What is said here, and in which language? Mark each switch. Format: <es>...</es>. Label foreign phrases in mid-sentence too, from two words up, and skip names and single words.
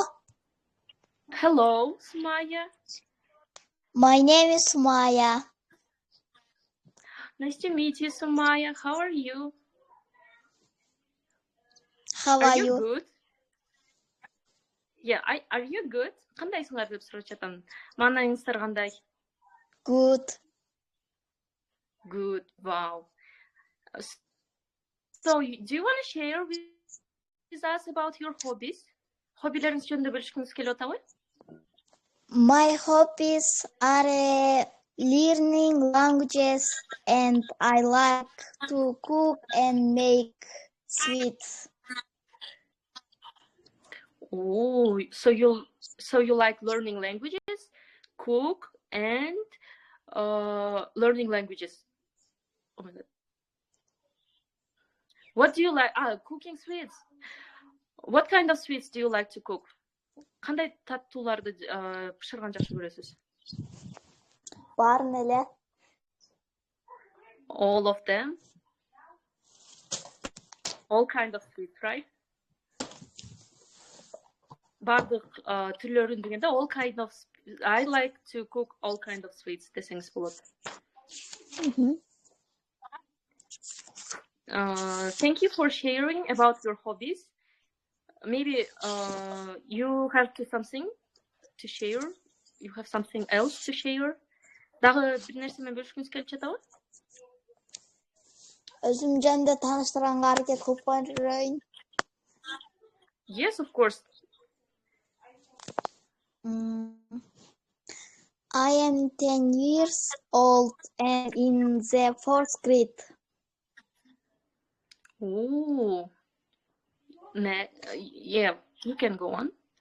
<en>Hello, Sumaya. My name is Sumaya. Nice to meet you, Sumaya. How are you? How are you? Good? Yeah, are you good?</en> <ky>Кандайсыңар деп сурап жатам. Маанайыңыздар кандай?</ky> <en>Good. Good. Wow. So, do you want to share with us about your hobbies?</en> <ky>Хоббилеріңіз жөнінде бөлүшкүңүз келип атабы?</ky> <en>My hobbies are learning languages and I like to cook and make sweets. Oh, so you like learning languages, cook, and learning languages. Oh my God. What do you like? Cooking sweets. What kind of sweets do you like to cook?</en> <ky>Кандай таттууларды пышырган жакшы көрөсүз? Баарын эле.</ky> <en>All of them? All kind of sweets, right?</en> <ky>Бардык түрлөрүн дегенде</ky> <en>all kind of. I like to cook all kind of sweets</en> <ky>десеңиз болот.</ky> <en>Thank you for sharing about your hobbies. Maybe you have something to share. You have something else to share.</en> <ky>Дагы бир нерсе менен бөлүшкүңүз келип жатабы? Өзүм жөнүндө тааныштырганга аракет кылып көрөйүн.</ky> <en>Yes, of course. I am 10 years old and in the 4th grade. Oh. Yeah, you can go on.</en>